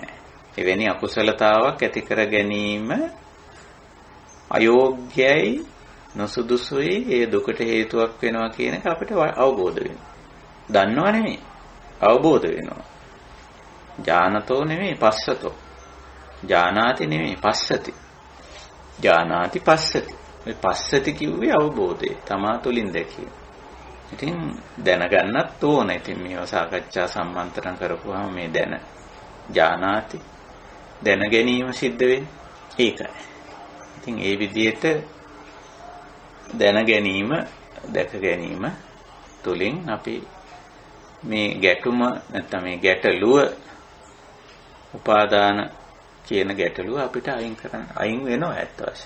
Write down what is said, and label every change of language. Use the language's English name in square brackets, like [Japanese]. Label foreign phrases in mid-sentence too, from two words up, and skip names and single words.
[Sinhala] එවැනි අකුසලතාවක් ඇති කර ගැනීම අයෝග්‍යයි, නොසුදුසුයි, ඒ දුකට හේතුවක් වෙනවා කියන එක අපිට අවබෝධ වෙනවා. දන්නව නෙමෙයි, අවබෝධ වෙනවා. [Pali] ඥානතෝ නෙමෙයි පස්සතෝ. ඥානාති නෙමෙයි පස්සති. ඥානාති පස්සති. [Sinhala] මේ පස්සති කිව්වේ අවබෝධය. තමා තුලින් දැකීම. ඉතින් දැනගන්නත් ඕන. ඉතින් මේව සාකච්ඡා සම්මන්ත්‍රණ කරපුවාම මේ ඥානාති දැන ගැනීම සිද්ධ වෙන්නේ. ඒකයි. ඉතින් ඒ විදිහට දැන ගැනීම, දැක ගැනීම තුලින් අපි මේ ගැටුම නැත්නම් මේ ගැටලුව උපාදාන කියන ගැටලුව අපිට අයින් වෙනවා ඇත්ත වශයෙන්.